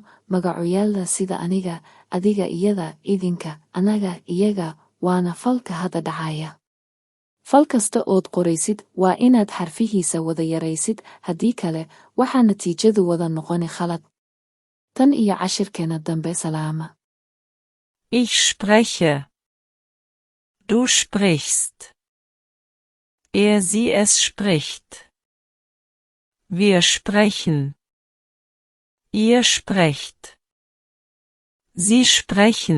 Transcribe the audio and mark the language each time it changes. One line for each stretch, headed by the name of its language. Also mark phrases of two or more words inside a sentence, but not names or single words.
Somali: magacuyaalda sida aniga, adiga, iyada, idinka, anaga, iyaga waana falka hadda dhacaya. fal kasta ood qoraysid waa inaad xarfihiisa wada yaraysid, haddii kale waxaa natiijadu wada noqoni khalad. tan iyo cashirkeena dambe, salaama.
German: Ich spreche. Du sprichst. Sie es spricht. Wir sprechen. Ihr sprecht. Sie sprechen.